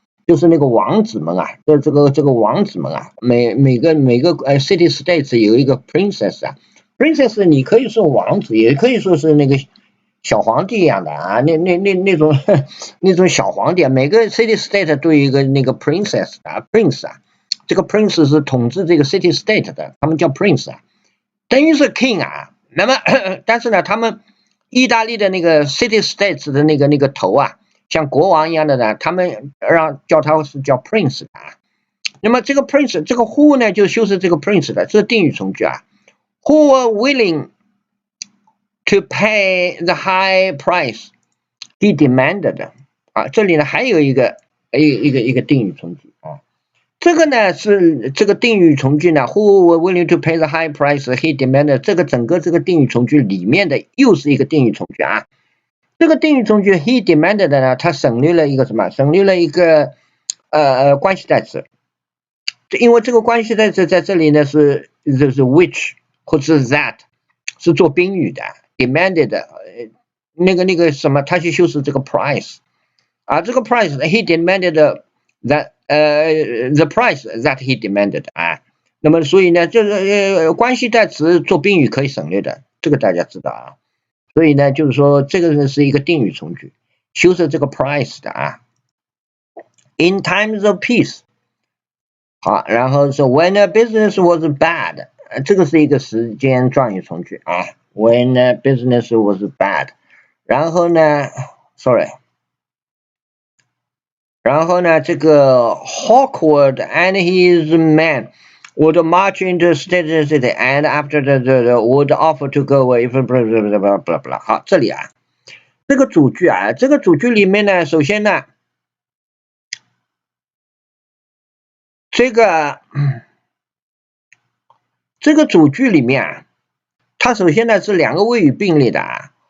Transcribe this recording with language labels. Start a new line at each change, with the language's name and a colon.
Chinese: 就是那个王子们啊，这个王子们啊，每个
English: city states
Chinese: 有一个 princess 啊 ，princess 你可以说王子，也可以说是那个小皇帝一样的啊，那种那种小皇帝啊，每个
English: city state
Chinese: 都有一个那个 princess 啊 prince 啊，这个 prince 是统治这个 city state 的，他们叫 prince 啊，等于是 king 啊。那么但是呢，他们意大利的那个
English: city states
Chinese: 的那个头啊，像国王一样的呢，他们叫他是叫 prince 啊。那么这个 prince 这个 who 呢，就修饰这个 prince 的，这是定语从句啊。
English: Who were willing to pay the high price he demanded 啊，这里呢还有一个定语从句啊。
Chinese: 这个呢是这个定语从句呢 ，
English: Who were willing to pay the high price he demanded，
Chinese: 这个整个这个定语从句里面的又是一个定语从句啊。这个定语从句
English: he demanded
Chinese: 呢，它省略了一个什么？省略了一个关系代词，因为这个关系代词在这里呢是 which 或者是 that 是做宾语的 ，demanded 那个什么，它去修饰这个 price 啊，这个
English: price he demanded that the price that he demanded
Chinese: 啊，那么所以呢，就是关系代词做宾语可以省略的，这个大家知道啊。所以呢，就是说这个是一个定语从句，修饰这个 price 的啊。
English: In times of peace，
Chinese: 好，然后是
English: when a business was bad，
Chinese: 这个是一个时间状语从句啊。
English: When a business was bad，
Chinese: 然后呢
English: ，sorry，
Chinese: 然后呢，这个
English: Hawkwood and his men would march into state city and after the would offer to go away if blah blah blah blah blah。
Chinese: 好，这里啊。这个主句啊，这个主句里面呢，首先呢，这个主句里面啊，它首先呢是两个谓语并列的啊。